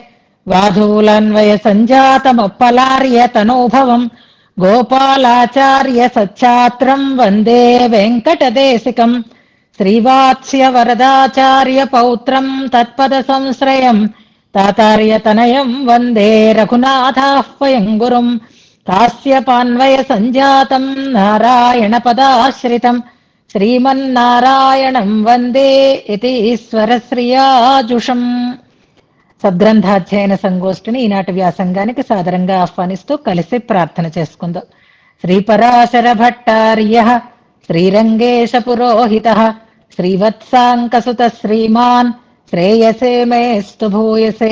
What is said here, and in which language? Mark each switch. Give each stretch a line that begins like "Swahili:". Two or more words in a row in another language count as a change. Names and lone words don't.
Sanskrit: वाधूलान्वयसञ्जातमुप्पलार्यतनूभवम् गोपालाचार्य सच्छात्रम् वन्दे वेङ्कटदेशिकम् श्रीवात्स्यवरदाचार्य पौत्रम् तत्पदसंश्रयम् तातार्यतनयम् वन्दे रघुनाथाह्वयम् गुरुम् कास्यपान्वयसञ्जातम् नारायणपदाश्रितम् శ్రీమన్నారాయణం వందే ఇది ఈశ్వరశ్రియాజుషం.
Telugu: సద్గ్రంథాధ్యయన సంగోష్ఠిని ఈనాటి వ్యాసంగానికి సాదరంగా ఆహ్వానిస్తూ కలిసి ప్రార్థన చేసుకుందాం.
Sanskrit: శ్రీపరాశర భట్టార్య శ్రీరంగేశ పురోహిత శ్రీవత్సాంకసుత శ్రీమాన్ శ్రేయసే మేస్తు భూయసే.